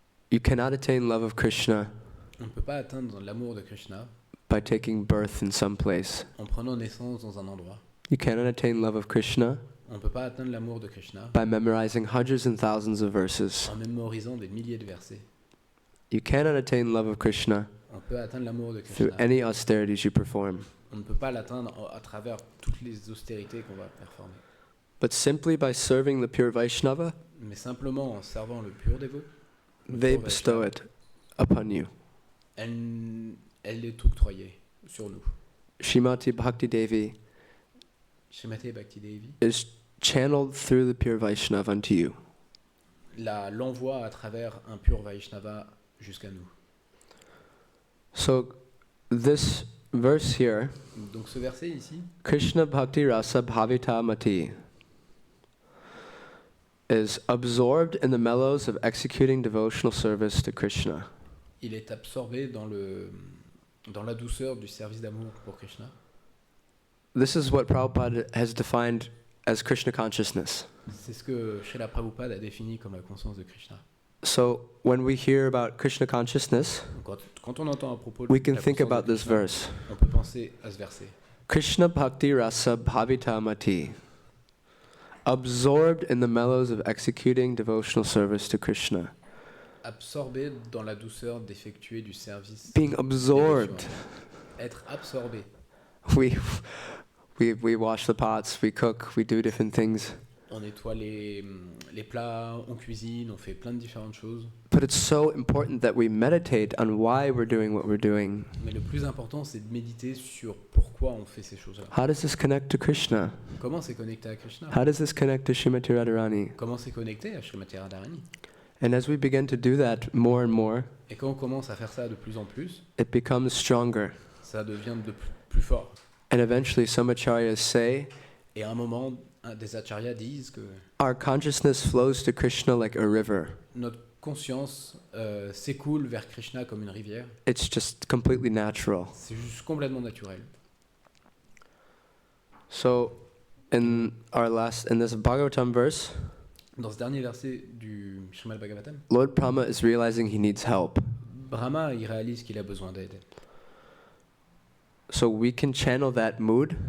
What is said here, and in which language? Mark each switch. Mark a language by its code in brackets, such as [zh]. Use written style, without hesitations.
[en] You cannot attain love of Krishna [fr] On ne peut pas atteindre l'amour de Krishna [en] by taking birth in some place. [fr] en prenant naissance dans un endroit. [en] You cannot attain love of Krishna [fr] On ne peut pas atteindre l'amour de Krishna [en] by memorizing hundreds and thousands of verses. [fr] en mémorisant des milliers de versets. [en] You cannot attain love of Krishna [fr] On peut atteindre l'amour de [en] through [fr] Krishna. [en] any austerities you perform. [fr] On ne peut pas l'atteindre à travers toutes les austérités qu'on va performer. [en] but simply by serving the pure Vaishnava, [fr] mais simplement en servant le pur dévot, le [en] they [fr] pur [en] bestow [fr] Vaishnava, [en] it upon you. [fr] elle est octroyée sur nous. [en] Srimati Bhakti Devi [fr] Srimati Bhakti Devi [en] is channeled through the pure Vaishnava unto you. [fr] l'envoie à travers un pur Vaishnava jusqu'à nous. [en] So this verse here, [fr] Donc ce verset ici, [sa] Krishna Bhakti Rasa Bhavita Mati, [en] is absorbed in the mellows of executing devotional service to Krishna. [fr] il est absorbé dans la douceur du service d'amour pour Krishna. [en] This is what Prabhupada has defined as Krishna consciousness. [fr] C'est ce que Srila Prabhupada a défini comme la conscience de Krishna. [en] So when we hear about Krishna consciousness, [fr] Donc, quand on entend à propos de [en] we can [fr] la [en] think [fr] conscience [en] about [fr] de [en] this [fr] Krishna, [en] verse. [fr] on peut penser à ce verset. [sa] Krishna Bhakti Rasa Bhavita Mati, [en] absorbed in the mellows of executing devotional service to Krishna. [fr] Absorbé dans la douceur d'effectuer du service. [en] Being absorbed. [fr] Être absorbé. [en] We wash the pots, we cook, we do different things. [fr] On nettoie les plats, on cuisine, on fait plein de différentes choses. [en] But it's so important that we meditate on why we're doing what we're doing. [fr] Mais le plus important, c'est de méditer sur pourquoi on fait ces choses-là. [en] How does this connect to Krishna? [fr] Comment c'est connecté à Krishna? [en] How does this connect to Srimati Radharani? [fr] Comment c'est connecté à Srimati Radharani? [en] And as we begin to do that more and more, [fr] Et quand on commence à faire ça de plus en plus, [en] it becomes stronger. [fr] ça devient de plus fort. [en] And eventually some acharyas say, [fr] Et à un moment, des acharyas disent que [en] our consciousness flows to Krishna like a river. [fr] notre conscience s'écoule vers Krishna comme une rivière. [en] It's just completely natural. [fr] C'est juste complètement naturel. [en] So in this Bhagavatam verse, [fr] Dans ce dernier verset du Srimad Bhagavatam, [en] Lord Brahma is realizing he needs help. [fr] Brahma, il réalise qu'il a besoin d'aide. [en] So we can channel that mood